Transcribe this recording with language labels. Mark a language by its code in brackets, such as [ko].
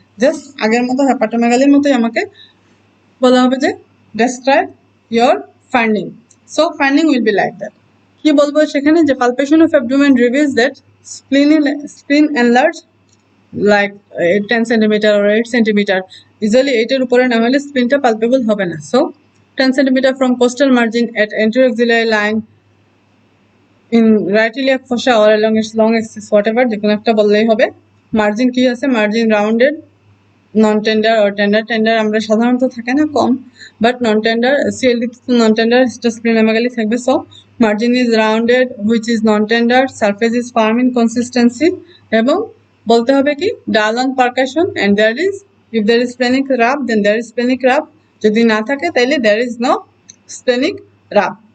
[bn] Just আগের মতো হেপাটোমেগালির মতোই আমাকে বলা হবে যে [en] Describe your finding. So finding will be like that. [bn] কি বলবো সেখানে, যে [en] palpation of abdomen reveals that spleen enlarge like 10 centimeter or 8 centimeter, usually 8 [bn] এর উপরে না হলে স্প্লিনটা পালপেবল হবে না। [en] so 10 centimeter from coastal margin at anteroxillary line in right iliac fossa or along its long axis, whatever, [bn] যেকোনো একটা বললেই হবে। মার্জিন কি আছে? Margin rounded, non tender or tender. Tender আমরা সাধারণত থাকে না, কম, but non tender, CLD non tender, splenomegaly থাকবে। [en] so margin is rounded which is non tender, surface is firm in consistency, [bn] এবং বলতে হবে কি [en] dull on percussion and there is, if there is splenic rub then there is splenic rub, [bn] যদি না থাকে তাইলে [en] There is no splenic rub.